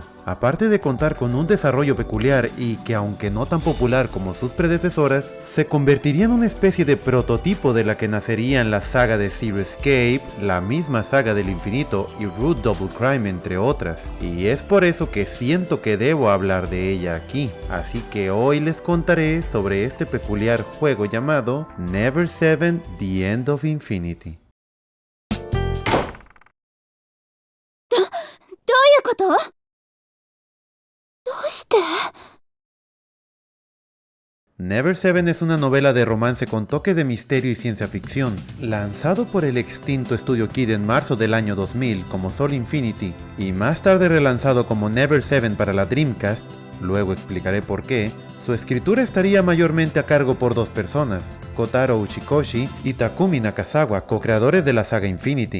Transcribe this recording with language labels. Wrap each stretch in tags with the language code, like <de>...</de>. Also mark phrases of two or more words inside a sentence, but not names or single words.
<es>Aparte de contar con un desarrollo peculiar y que, aunque no tan popular como sus predecesoras, se convertiría en una especie de prototipo de la que nacerían la saga de Zero Escape, la misma saga del infinito y Root Double Crime, entre otras. Y es por eso que siento que debo hablar de ella aquí. Así que hoy les contaré sobre este peculiar juego llamado Never Seven, The End of Infinity.</es> <ja>どうして？</ja> <es>Never Seven es una novela de romance con toques de misterio y ciencia ficción, lanzado por el extinto Estudio Kid en marzo del año 2000 como Soul Infinity y más tarde relanzado como Never Seven para la Dreamcast. Luego explicaré por qué. Su escritura estaría mayormente a cargo por dos personas, Kotaro Uchikoshi y Takumi Nakazawa, co-creadores de la saga Infinity.</es>